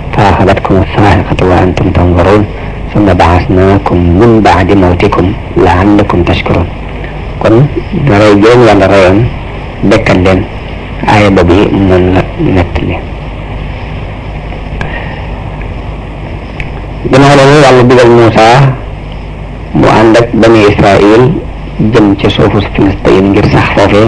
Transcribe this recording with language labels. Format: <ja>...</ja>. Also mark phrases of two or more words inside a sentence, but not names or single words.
<ar>فأخذتكم الصاعقة وأنتم تنظرون ثم بعثناكم من بعد موتكم لعلكم تشكرون.</ar> <wo>kon rey jooju yàlla reyoon dekkal leen aaya boobu noonu la nettali. ginnaaw loolu yàlla digal Muusa mu ànd ak bani Israil jëm ci suufu Filistin ngir sax foofee.</wo>